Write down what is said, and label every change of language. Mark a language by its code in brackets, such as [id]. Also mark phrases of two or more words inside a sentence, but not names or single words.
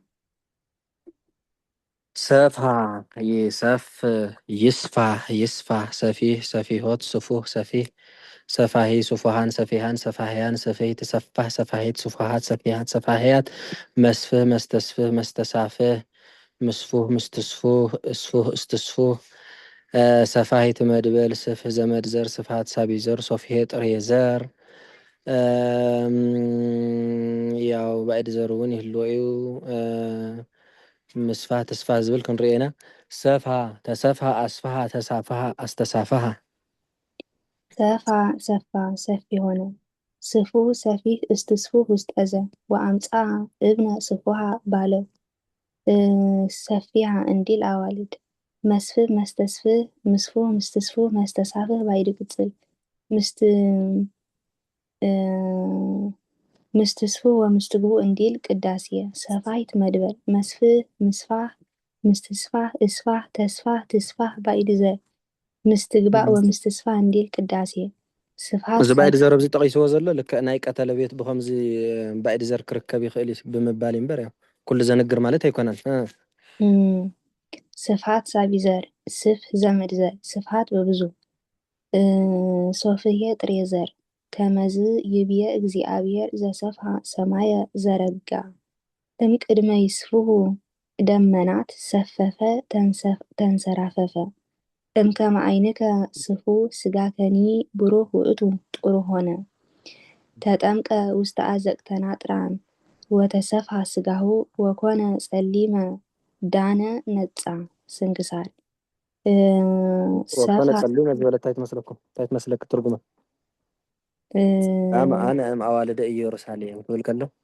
[gez] ሰፋ ይሰፍ ይስፋህ ይስፋህ ሰፊህ ሰፊሆት ስፉህ ሰፊህ ሰፋሂ ስፉሃን ሰፊሃን ሰፋህያን ሰፈይት ሰፋህ ሰፋሂት ስፉሃት ሰፊሃት ሰፋህያት መስፍህ መስተስፍህ መስተሳፍህ ምስፉህ ምስትስፉህ እስፉህ እስትስፉህ ሰፋሂት መድበል ስፍህ ዘመድ ዘር ስፋት ሳቢ ዘር ሶፍሄ ጥሬ ዘር [ti] ያው ባዕድ ዘር እውን ይህልዎ እዩ [gez] ምስፋህ ተስፋህ [ti] ዝብል ክንሪኦ ኢና [gez] ሰፋ ተሰፍሃ አስፋሃ ተሳፍሃ አስተሳፍሃ ሰፋ ሰፋ [am] ሰፊ ሆነ [gez] ስፉ ሰፊህ እስትስፉ ውስጠዘ ወአምፃ እብነ ስፉሃ ባለው ሰፊሃ እንዲል አዋልድ መስፍህ መስተስፍህ ምስፉህ ምስትስፉህ መስተሳፍህ ባዕድ ቅጽል ምስትስፉ ወምስትግቡ እንዲል ቅዳሴየ ሰፋይት መድበል መስፍህ ምስፋህ ምስትስፋህ እስፋህ ተስፋህ ትስፋህ ባዕድ ዘር ምስትግባእ ወምስትስፋህ እንዲል ቅዳሴየ ስፍሃት [ti] እዚ ባዕድ ዘር ኣብዚ ጠቂስዎ ዘሎ ልክዕ ናይ ቀተለ ቤት ብከምዚ ባዕድ ዘር ክርከብ ይኽእል እዩ ብምባል እምበር ያው ኩሉ ዘንግር ማለት ኣይኮነን [gez] ስፍሃት ሳቢ ዘር ስፍ ዘመድ ዘር ስፍሃት በብዙ ሶፍየ ጥሬ ዘር ከመዝ ይብየ እግዚአብሔር ዘሰፍሃ ሰማየ ዘረጋ እምቅድመ ይስፍሁ ደመናት ሰፈፈ ተንሰራፈፈ እምከመ ዓይንከ ስፉ ስጋከኒ ብሩህ ውእቱ [am] ጥሩ ሆነ [gez] ተጠምቀ ውስተ አዘቅተ ናጥራን ወተሰፍሃ ስጋሁ ወኮነ ጸሊመ ዳነ ነጻ ስንክሳር ወኮነ ጸሊመ [ti] ዝበለ እንታይ ትመስለኩም እንታይ ትመስለክ ትርጉመ [gez] አነ አዋልደ ኢየሩሳሌም [ti] ትብል ከሎ